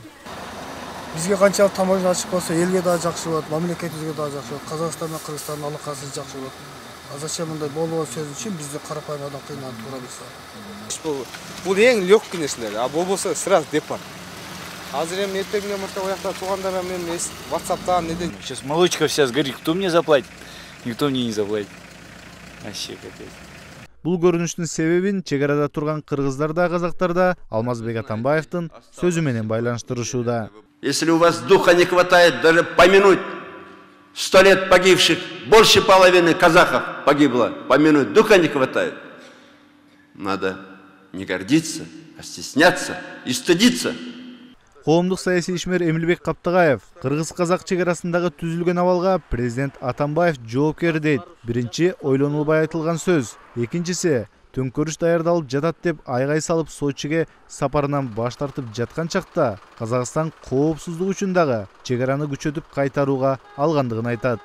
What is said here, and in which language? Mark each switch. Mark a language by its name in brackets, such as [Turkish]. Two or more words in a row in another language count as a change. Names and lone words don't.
[Kyrgyz] Бизге канчалык таможня ачык болсо, элге да жакшы болот, мамлекетибизге да жакшы болот, Казакстан менен Кыргызстандын алакасы жакшы болот. [Russian] А зачем [Kyrgyz] мындай болгон сөз үчүн бизди карапайым адам кыйналып тура билсе? Бул эң легкий нерселер, а болбосо сразу депорт. Азыр эми эртеңге мурда оякта туугандар менен WhatsApp'тан неден. [Russian] Сейчас молочка вся сгорит, кто мне заплатит? Никто мне не заплатит. Вообще капец. [Kyrgyz] Бул көрүнүштүн себебин чегарада турган кыргыздар да казактар да Алмазбек Атамбаевдин сөзү менен байланыштырышууда. [Russian] Если у вас духа не хватает даже помянуть 100 лет погибших, больше половины казахов погибло, помянуть духа не хватает. Надо не гордиться, а стесняться и стыдиться. [Kyrgyz] Коомдук саясий ишмер Эмилбек Каптагаев кыргыз-казак чегарасындагы түзүлгөн абалга президент Атамбаев жоопкер дейт. Биринчи ойлонулбай айтылган сөз, экинчиси төңкөрүш даярдалып жатат деп айгай салып Сочиге сапарынан баш тартып жаткан чакта Казакстан коопсуздук үчүн дагы чегараны күчөтүп кайтарууга алгандыгын айтат.